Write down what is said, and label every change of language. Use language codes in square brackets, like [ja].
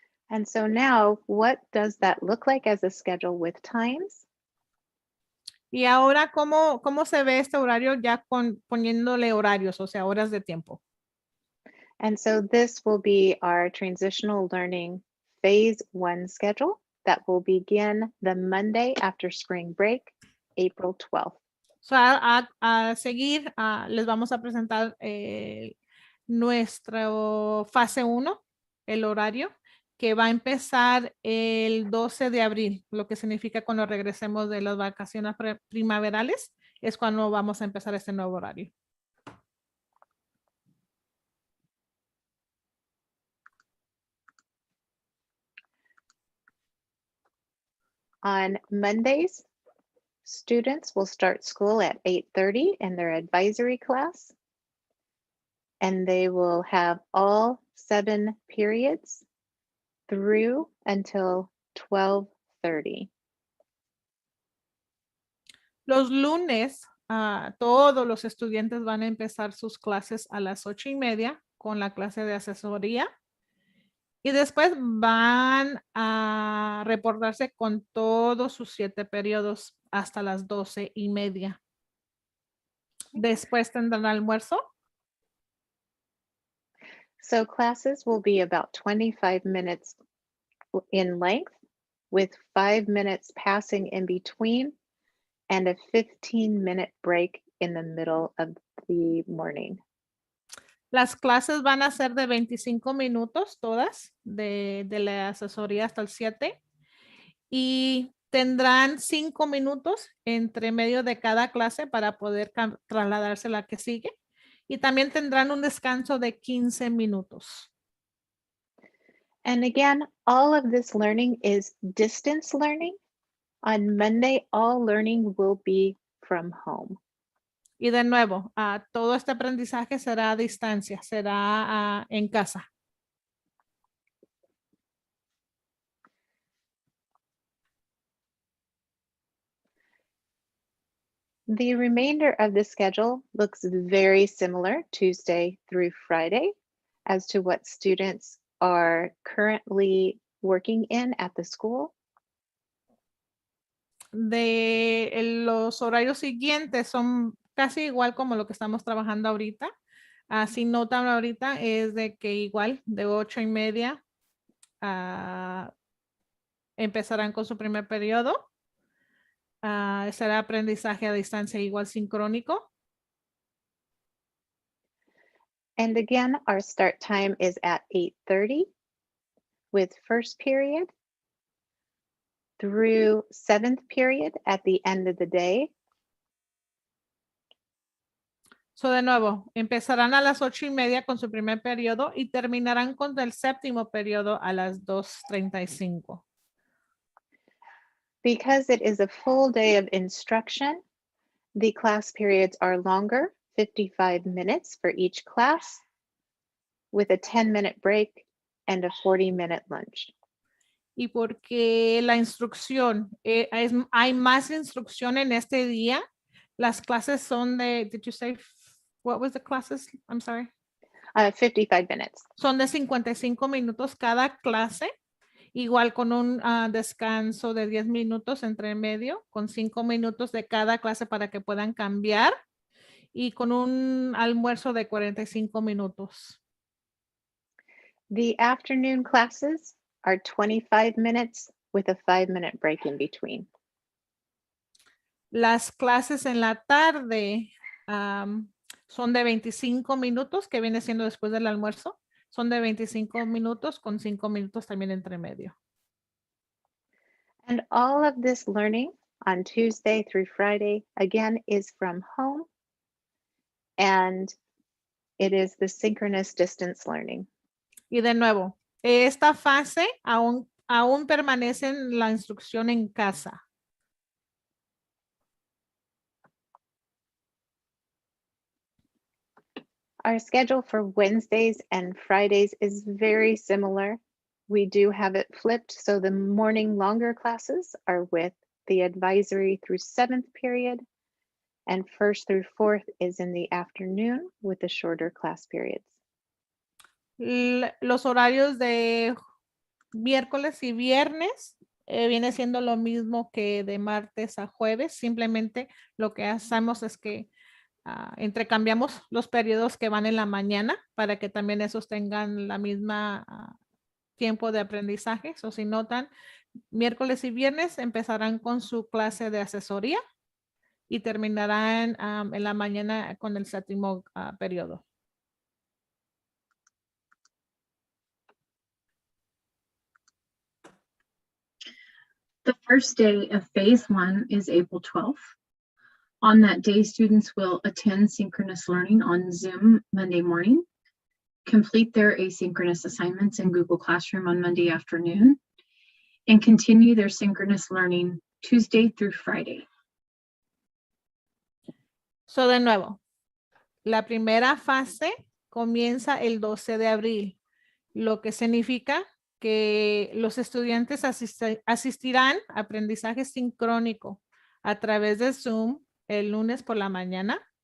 [en] And so now, what does that look like as a schedule with times? [es] Y ahora, ¿cómo se ve este horario ya poniéndole horarios, o sea, horas de tiempo? [en] And so this will be our transitional learning phase 1 schedule that will begin the Monday after spring break, April 12th. [es] So, a seguir, les vamos a presentar nuestro fase 1, el horario, que va a empezar el 12 de abril, lo que significa cuando regresemos de las vacaciones primaverales, es cuando vamos a empezar este nuevo horario. [en] On Mondays, students will start school at 8:30 in their advisory class, and they will have all 7 periods through until 12:30. [es] Los lunes, todos los estudiantes van a empezar sus clases a las 8:30 con la clase de asesoría. Y después van a reportarse con todos sus 7 periodos hasta las 12:30. Después tendrán almuerzo. [en] So classes will be about 25 minutes in length, with 5 minutes passing in between and a 15-minute break in the middle of the morning. [es] Las clases van a ser de 25 minutos todas, de la asesoría hasta el 7. Y tendrán 5 minutos entre medio de cada clase para poder trasladarse a la que sigue. Y también tendrán un descanso de 15 minutos. [en] And again, all of this learning is distance learning. On Monday, all learning will be from home. [es] Y de nuevo, todo este aprendizaje será a distancia, será en casa. [en] The remainder of the schedule looks very similar Tuesday through Friday as to what students are currently working in at the school. [es] Los horarios siguientes son casi igual como lo que estamos trabajando ahorita. Si notan ahorita es de que igual de 8:30 empezarán con su primer periodo. Será aprendizaje a distancia igual sincrónico. [en] And again, our start time is at 8:30 with first period through 7th period at the end of the day. [es] So de nuevo, empezarán a las 8:30 con su primer periodo y terminarán con el séptimo periodo a las 2:35. [en] Because it is a full day of instruction, the class periods are longer, 55 minutes for each class, with a 10-minute break and a 40-minute lunch. [es] Y porque la instrucción, hay más instrucción en este día. Las clases son de, [en] did you say, what was the classes? I'm sorry. 55 minutes. [es] Son de 55 minutos cada clase, igual con un descanso de 10 minutos entre medio, con 5 minutos de cada clase para que puedan cambiar y con un almuerzo de 45 minutos. [en] The afternoon classes are 25 minutes with a 5-minute break in between. [es] Las clases en la tarde son de 25 minutos, que viene siendo después del almuerzo. Son de 25 minutos con 5 minutos también entre medio. [en] And all of this learning on Tuesday through Friday, again, is from home. And it is the synchronous distance learning. [es] Y de nuevo, esta fase aún permanece en la instrucción en casa. [en] Our schedule for Wednesdays and Fridays is very similar. We do have it flipped, so the morning longer classes are with the advisory through 7th period, and 1st through 4th is in the afternoon with the shorter class periods. [es] Los horarios de miércoles y viernes viene siendo lo mismo que de martes a jueves. Simplemente lo que hacemos es que intercambiamos los periodos que van en la mañana para que también esos tengan la misma tiempo de aprendizaje. O si notan, miércoles y viernes empezarán con su clase de asesoría y terminarán en la mañana con el séptimo periodo. [en] The first day of phase 1 is April 12th. On that day, students will attend synchronous learning on Zoom Monday morning, complete their asynchronous assignments in Google Classroom on Monday afternoon, and continue their synchronous learning Tuesday through Friday. [es] So de nuevo, la primera fase comienza el 12 de abril, lo que significa que los estudiantes asistirán a aprendizaje sincrónico a través de Zoom el lunes por la mañana.